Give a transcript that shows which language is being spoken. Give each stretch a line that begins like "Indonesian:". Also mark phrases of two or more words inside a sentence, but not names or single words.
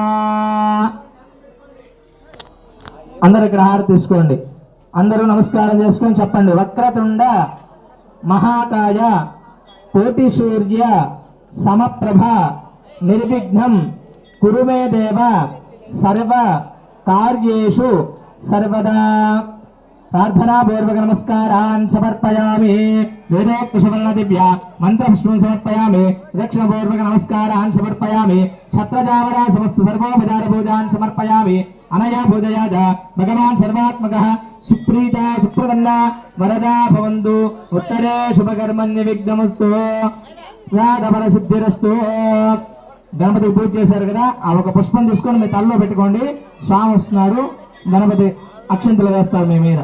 Telugu: అందరు ఇక్కడ హారతి తీసుకోండి. అందరూ నమస్కారం చేసుకొని చెప్పండి.
Sanskrit: వక్రతుండ మహాకాయ కోటి సూర్య సమప్రభ నిర్విఘ్నం కురు మే దేవ సర్వ కార్యేషు సర్వదా. प्रार्थनापूर्वक नमस्कारान् समर्पयामि। वेदोक्त सुवर्ण दिव्य मंत्रपुष्पं समर्पयामि। दक्षिणपूर्वक नमस्कारान् समर्पयामि। छत्रजावरा समस्त सर्वोपचार पूजान् समर्पयामि। అనయా పూజయా చ భగవాన్ సర్వాత్మకః సుప్రీతా సుప్రసన్నా వరదా భవంతు ఉత్తరే శుభకర్మణ్య విఘ్నమస్తు రాధబల సిద్ధిరస్తు.
Telugu: గణపతికి పూజ చేశారు కదా, ఆ ఒక పుష్పం తీసుకొని మీ తలలో పెట్టుకోండి. స్వామి వస్తున్నాడు, గణపతి అక్షంతలు వేస్తారు మీ మీద.